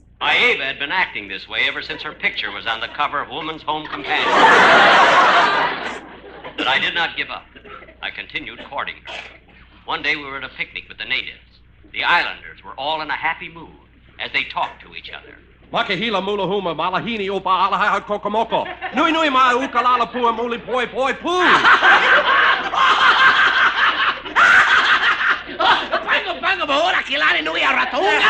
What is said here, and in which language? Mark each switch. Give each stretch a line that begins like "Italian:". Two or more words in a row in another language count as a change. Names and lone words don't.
English: Mayeva had been acting this way ever since her picture was on the cover of Woman's Home Companion. But I did not give up. I continued courting her. One day we were at a picnic with the natives. The islanders were all in a happy mood as they talked to each other. Makahila mulahuma malahini opa alaha kokomoko. Nui nui ma ukalala pua muli poi poi poo. Pango pango bahora kilale nui aratunga.